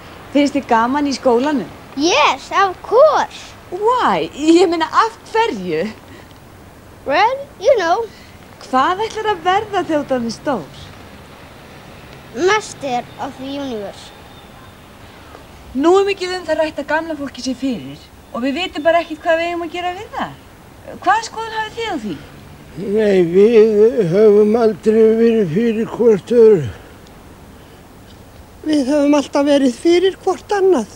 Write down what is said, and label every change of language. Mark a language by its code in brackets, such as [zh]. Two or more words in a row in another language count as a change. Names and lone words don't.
[is] Finnst þið gaman í skólanum? [en] Yes, of course. Why? [is] Ég meina af hverju? [en] Well, you know. [is] Hvað ætlar að verða þegar þú ert stór? [en] Master of the universe. [is] Nú mikið það rætt að gamla fólki sé fyrir og við vitum bara ekkert hvað við eigum að gera við það. Hvaða skoðun hafið þið á því? Nei, við höfum aldrei verið fyrir hvort öðru. Við höfum alltaf verið fyrir hvort annað.